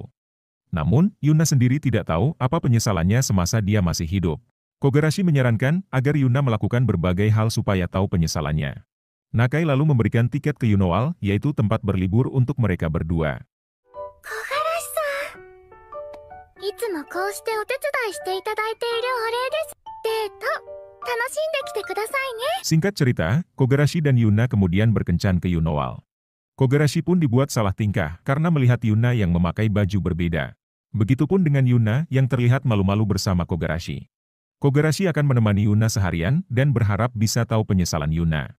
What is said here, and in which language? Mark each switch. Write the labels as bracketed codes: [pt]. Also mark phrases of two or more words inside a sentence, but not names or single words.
[id] Namun, Yuna sendiri tidak tahu apa penyesalannya semasa dia masih hidup. Kogarashi menyarankan agar Yuna melakukan berbagai hal supaya tahu penyesalannya. Nakai lalu memberikan tiket ke Yunoal, yaitu tempat berlibur untuk mereka berdua. [ja] いつもこうしてお手伝いしていただいているお礼です。デート、楽しんできてくださいね。 [id] Singkat cerita, Kogarashi dan Yuna kemudian berkencan ke Yunoal. Kogarashi pun dibuat salah tingkah karena melihat Yuna yang memakai baju berbeda. Begitupun dengan Yuna yang terlihat malu-malu bersama Kogarashi. Kogarashi akan menemani Yuna seharian dan berharap bisa tahu penyesalan Yuna.